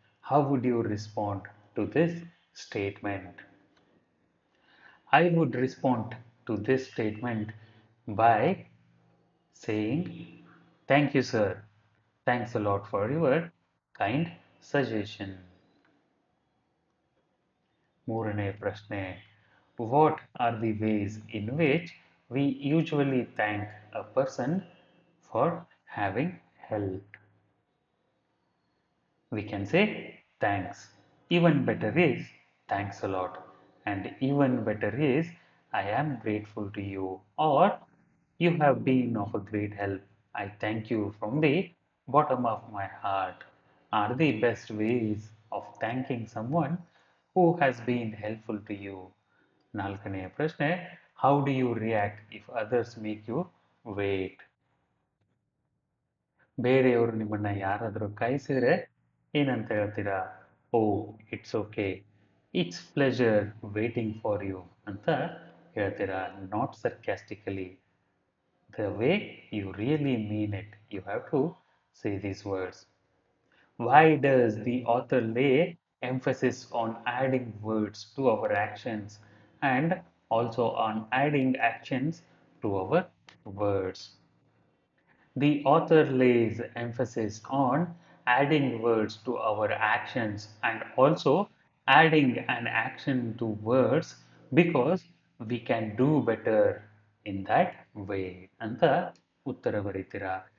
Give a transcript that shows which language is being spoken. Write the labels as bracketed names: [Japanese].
[English] How would you respond to this statement? I would respond to this statement by saying, thank you, sir. Thanks a lot for your kind suggestion. [Kannada] ಮೂರನೇ ಪ್ರಶ್ನೆ, [English] What are the ways in which we usually thank a person for having help? We can say thanks. Even better is thanks a lot. And even better is I am grateful to you, or you have been of a great help. I thank you from the bottom of my heart are the best ways of thanking someone who has been helpful to you. [Kannada] ನಾಲ್ಕನೆಯ ಪ್ರಶ್ನೆ, [English] how do you react if others make you wait? [Kannada] ಬೇರೆಯವರು ನಿಮ್ಮನ್ನ ಯಾರಾದರೂ ಕಾಯಿಸಿದ್ರೆ ಏನಂತ ಹೇಳ್ತೀರಾ? [English] oh, it's okay, it's pleasure waiting for you [Kannada] ಅಂತ ಹೇಳ್ತೀರಾ. [English] Not sarcastically, the way you really mean it, you have to say these words. Why does the author lay emphasis on adding words to our actions and also on adding actions to our words? The author lays emphasis on adding words to our actions and also adding an action to words because we can do better in that way [Kannada] ಅಂತ ಉತ್ತರ ಬರೀತೀರಾ.